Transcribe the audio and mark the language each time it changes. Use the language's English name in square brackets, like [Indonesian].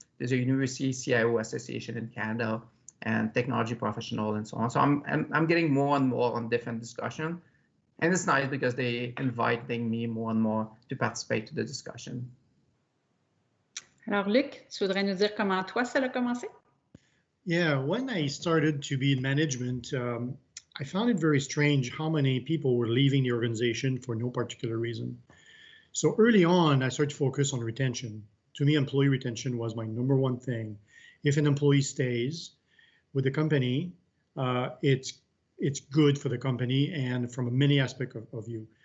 [English] There's a University CIO Association in Canada and technology professional and so on. So I'm getting more and more on different discussion. And it's nice because they inviting me more and more to participate to the discussion. [French] Alors, Luc, tu voudrais nous dire comment toi, ça a commencé? [English] Yeah, when I started to be in management, I found it very strange how many people were leaving the organization for no particular reason. So early on, I started to focus on retention. To me, employee retention was my number one thing. If an employee stays with the company, it's good for the company and from many aspects of you.